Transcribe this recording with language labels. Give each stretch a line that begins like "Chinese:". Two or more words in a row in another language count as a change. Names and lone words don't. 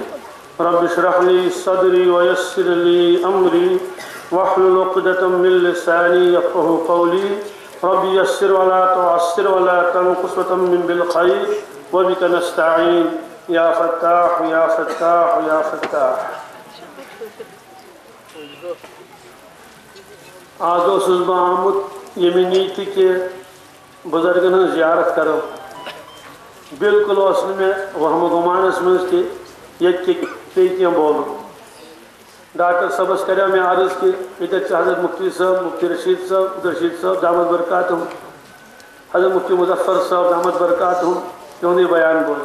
Arabic: رب اشرح لي صدري ويسر لي أمري واحلل عقدة من لساني يفقهوا قولي. رب يسر ولا تعسر ولا تنقص وتمم بالخير وبك نستعين يا فتاح يا فتاح يا فتاح.
Kashmiri: آج اوسُس بہٕ آمُت ییٚمہِ نیٖتی کہِ بُزرگن ہٕنٛز زیارت کرو. بالکل اوس نہٕ مےٚ وہمہٕ گُمانس منٛز کہِ ییٚتہِ پیٚیہِ کینٛہہ بولُن. ڈاکٹر صٲبس کریو مےٚ عرض کہِ ییٚتٮ۪تھ چھِ حضرت مفتی صٲب، مفتی رشید صٲب
Arabic: دامت برکاتہم،
Kashmiri: حضرت مفتی مظفر صٲب
Arabic: دامت برکاتہم
Kashmiri: یِہُنٛدُے بیان بوزُن.